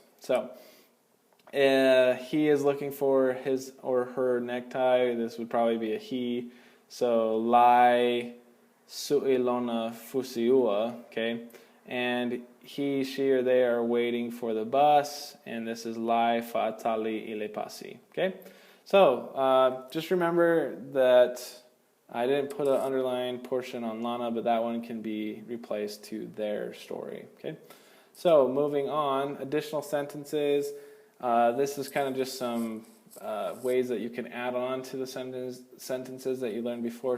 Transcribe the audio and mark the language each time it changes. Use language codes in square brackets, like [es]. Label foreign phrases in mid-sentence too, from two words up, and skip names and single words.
[en] So he is looking for his or her necktie. This would probably be a he. So [sm] lai su'ilona fusiua, [en] okay? And he, she, or they are waiting for the bus, and this is [sm] lai fa'atali ile pasi, [en] okay? So just remember that I didn't put an underlined portion on lana, but that one can be replaced to their story, okay? So moving on, additional sentences. This is kind of just some ways that you can add on to the sentences that you learned before.